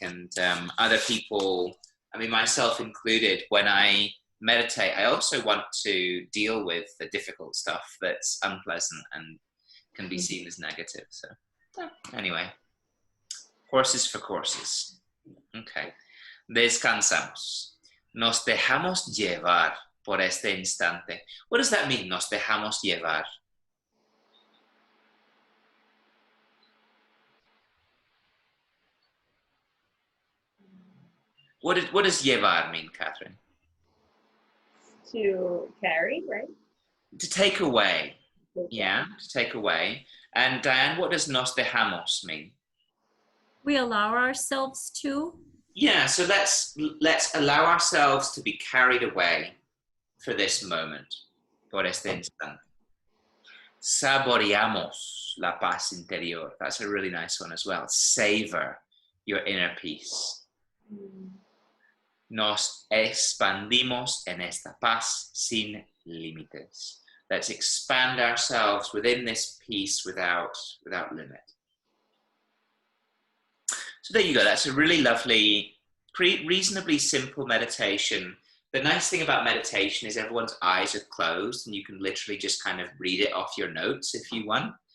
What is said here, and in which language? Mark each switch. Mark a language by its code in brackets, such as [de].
[en] And other people, I mean, myself included, when I meditate, I also want to deal with the difficult stuff that's unpleasant and can be seen as negative. So anyway, horses for courses. [es] Okay. Descansamos. Nos dejamos llevar por este instante. [en] What does that mean, [es] nos dejamos llevar? [en] What does llevar mean, Catherine? To carry, right? To take away. Yeah, to take away. And Diane, what does [es] nos dejamos [en] mean? We allow ourselves to. Yeah, so let's allow ourselves to be carried away for this moment, [es] por este instante. Saboreamos la paz interior. [en] That's a really nice one as well. Savor your inner peace. [es] Nos expandimos en esta paz sin límites. [en] Let's expand ourselves within this peace without limit. So there you go. That's a really lovely, reasonably simple meditation. The nice thing about meditation is everyone's eyes are closed and you can literally just kind of read it off your notes if you want.